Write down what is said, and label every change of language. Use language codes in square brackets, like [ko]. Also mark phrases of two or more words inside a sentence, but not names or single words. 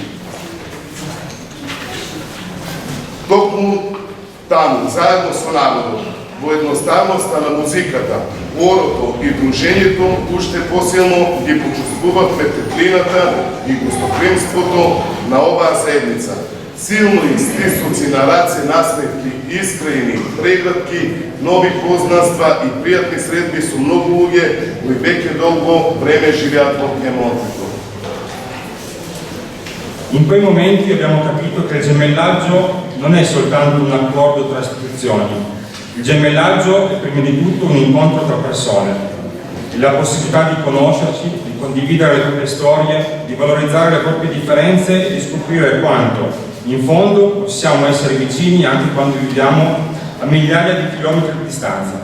[mk] Токму таму, заедно со народот, во едноставноста на музиката, орото и дружењето, уште посилно ги почувствувавме теплината и гостопримството на оваа заедница. Силни стиснуци на раце, насмевки, искрени, прегледки, нови познанства и пријатни средби со многу луѓе кои веќе долго време живеат во Пиемонте. [it] In quei momenti abbiamo capito che il gemellaggio non è soltanto un accordo tra istituzioni. Il gemellaggio è prima di tutto un incontro tra persone, la possibilità di conoscerci, di condividere le proprie storie, di valorizzare le proprie differenze e di scoprire quanto, in fondo, possiamo essere vicini anche quando viviamo a migliaia di chilometri di distanza.